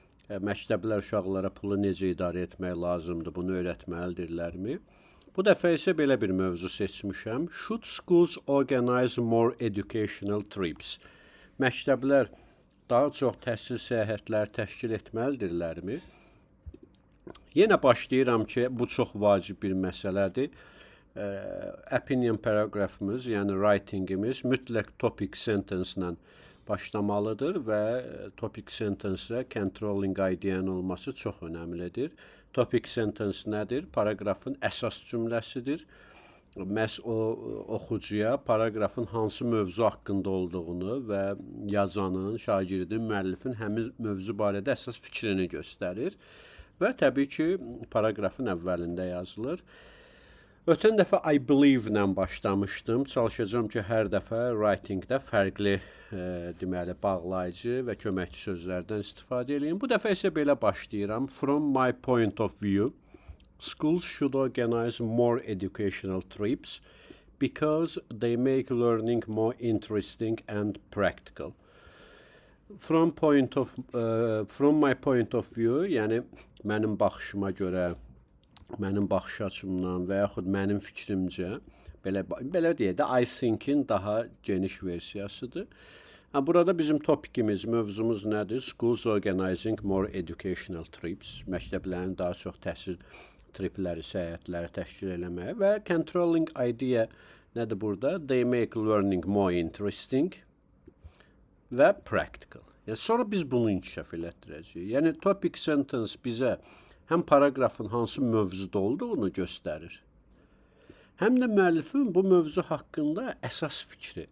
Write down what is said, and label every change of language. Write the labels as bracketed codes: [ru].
[az] Məktəblər uşaqlara pulu necə idarə etmək lazımdır, bunu öyrətməlidirlərmi? Bu dəfə isə belə bir mövzu seçmişəm. [en] Should schools organize more educational trips? [az] Məktəblər daha çox təhsil səyahətləri təşkil etməlidirlərmi? Yenə başlayıram ki, bu çox vacib bir məsələdir. Opinion paragrafımız, yəni writingimiz mütləq topic sentence ilə başlamalıdır və topic sentence-ə controlling ideyanın olması çox önəmlidir. Topic sentence nədir? Paragrafın əsas cümləsidir. Məhz o oxucuya paragrafın hansı mövzu haqqında olduğunu və yazanın, şagirdin, müəllifin həmin mövzu barədə əsas fikrini göstərir və təbii ki, paragrafın əvvəlində yazılır. Ötən dəfə [en] I believe [az] ilə başlamışdım. Çalışacağım ki, hər dəfə writingdə fərqli deməli, bağlayıcı və köməkçi sözlərdən istifadə edeyim. Bu dəfə isə belə başlayıram. [en] From my point of view, schools should organize more educational trips because they make learning more interesting and practical. From my point of view, [az] yəni mənim baxışıma görə, mənim baxış açımdan və yaxud mənim fikrimcə, belə deyək də, I think-in daha geniş versiyasıdır. Burada bizim topikimiz, mövzumuz nədir? [en] Schools organizing more educational trips. [az] Məktəblərin daha çox təhsil tripləri, səyahətləri təşkil eləməyə və controlling idea nədir burada? [en] They make learning more interesting [az] və [en] practical. [az] Yəni, sonra biz bunu inkişaf elətdirəcəyik. Yəni, topic sentence bizə həm paragrafın hansı mövzuda olduğunu göstərir, həm də müəllifin bu mövzu haqqında əsas fikri.